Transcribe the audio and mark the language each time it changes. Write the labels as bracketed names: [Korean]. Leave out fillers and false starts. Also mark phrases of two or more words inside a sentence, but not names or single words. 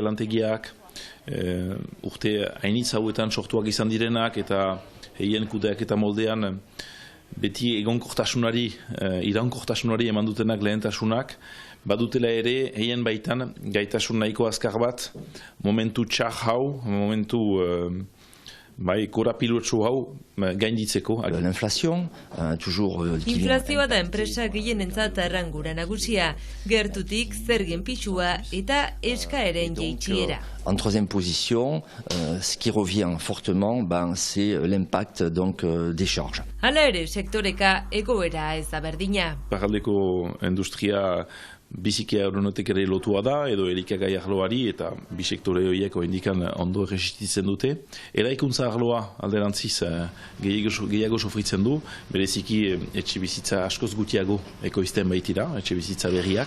[Basque] lantegiak, urte hainitz hauetan sortuak izan direnak eta heien kudeak eta moldean beti egonkortasunari, iraunkortasunari eman dutenak lehentasunak, badutela ere heien baitan gaitasun nahiko azkar bat, momentu txar hau, momentu korapilotsu hau gainditzeko. Inflazioa da enpresa gehienentzat arrangura nagusia, gertutik zergen pisua eta eskaeren jaitsiera. [French] En troisième position, ce qui revient fortement, c'est l'impact des charges. [Basque] Hala ere, sektoreka egoera ez da berdina. Parraldeko industria biziki aeronautika ere lotua da, edo elikagai arloari, eta bi sektore horiek indikan ondo erresistitzen dute. Eraikuntza arloa alderantziz gehiago sofritzen du, bereziki etxe bizitza askoz gutiago ekoizten baitira, etxe bizitza berriak.